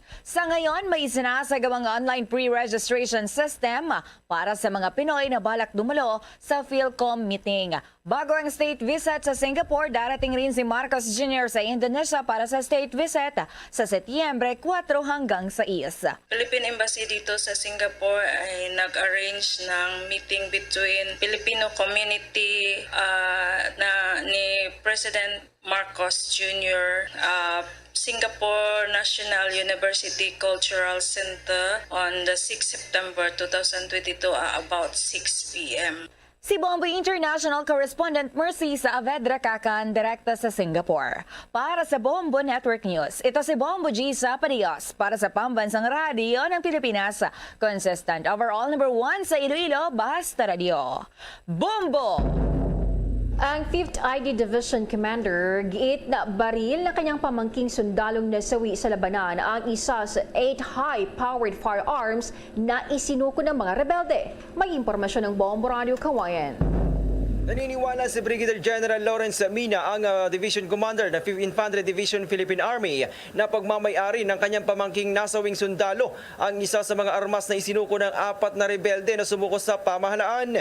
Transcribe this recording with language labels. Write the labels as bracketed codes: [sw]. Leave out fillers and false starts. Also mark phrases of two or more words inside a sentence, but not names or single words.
[tl] Sa ngayon, may sinasagawang [en] online pre-registration system [tl] para sa mga Pinoy na balak dumalo sa PhilCom meeting. Bago ang [en] state visit [tl] sa Singapore, darating rin si Marcos Jr. sa Indonesia para sa [en] state visit [tl] sa Setyembre 4 hanggang 6. [en] Philippine Embassy [tl] dito sa Singapore ay nag-arrange ng [en] meeting between Filipino community ni President Marcos Jr., Singapore National University Cultural Center on the 6 September 2022 about 6 p.m. [tl] Si Bombo International Correspondent Mercy Saavedra Kakan, direkta sa Singapore. Para sa Bombo Network News, ito si Bombo G. Zapadios para sa Pambansang Radio ng Pilipinas. [en] Consistent overall number 1 [tl] sa Iloilo, Basta Radio. Bombo! Ang 5th ID [en] Division Commander, [tl] giit na baril na kanyang pamangking sundalong nasawi sa labanan ang isa sa 8 [en] high-powered firearms [tl] na isinuko ng mga rebelde. May impormasyon ng Bombo Radio Kawayan. Naniniwala si Brigadier General Lawrence Mina, ang [en] Division Commander [tl] ng 5th Infantry Division Philippine Army, na pagmamay-ari ng kanyang pamangking nasawing sundalo ang isa sa mga armas na isinuko ng 4 na rebelde na sumuko sa pamahalaan.